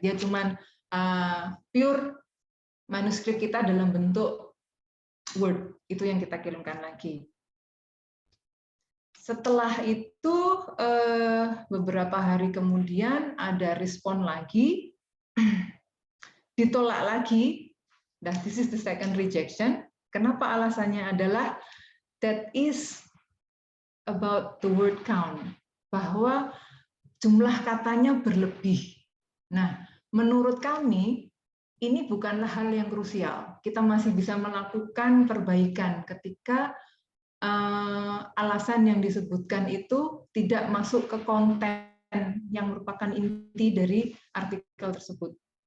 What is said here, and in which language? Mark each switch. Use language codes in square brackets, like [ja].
[id] Dia cuman pure manuskrip kita dalam bentuk Word, itu yang kita kirimkan lagi. Setelah itu beberapa hari kemudian ada respon lagi, ditolak lagi. Nah, [en] this is the second rejection. [id] Kenapa alasannya adalah [en] that is about the word count, [id] bahwa jumlah katanya berlebih. Nah, menurut kami ini bukanlah hal yang krusial. Kita masih bisa melakukan perbaikan ketika alasan yang disebutkan itu tidak masuk ke konten yang merupakan inti dari artikel tersebut.